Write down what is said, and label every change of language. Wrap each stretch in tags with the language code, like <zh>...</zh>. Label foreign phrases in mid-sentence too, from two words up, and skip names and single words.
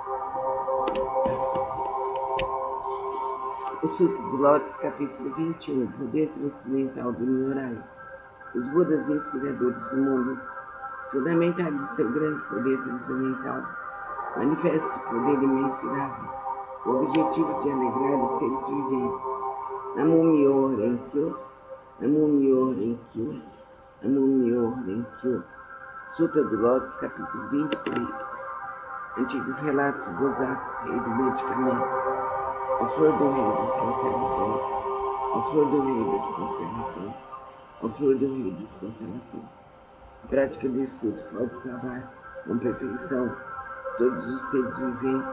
<pt>O Sutra do Lotus, capítulo 21, poder transcendental do ignorário. Os Budas inspiradores do mundo, fundamentados em seu grande poder transcendental, manifesta esse poder imensurável, o objetivo de alegrar os seres viventes.</pt> <ja>南無妙法蓮華経、南無妙法蓮華経、南無妙法蓮華経.</ja> <pt>Sutra do Lotus, capítulo 23. Antigos relatos dos atos, rei do medicamento. A flor do rei das constelações. A flor do rei das constelações. A flor do rei das constelações. A prática de Sutra pode salvar com perfeição todos os seres viventes.</pt>